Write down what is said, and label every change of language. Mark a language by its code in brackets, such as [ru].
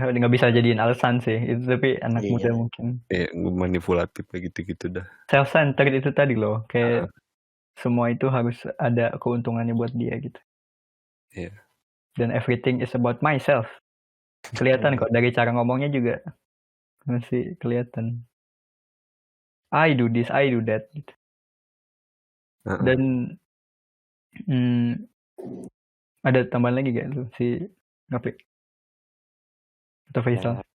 [id] Nggak bisa jadiin alasan sih. Itu tapi anak Iya. muda mungkin. gue manipulatif kayak gitu-gitu dah. Self-centered itu tadi loh. Kayak semua itu harus ada keuntungannya buat dia gitu. Iya. [en] Dan everything is about myself. [id] Kelihatan kok dari cara ngomongnya juga masih kelihatan. [en] I do this, I do that. [id] Gitu. Dan ada tambahan lagi gak lu si Ngapik? Atau Faisal?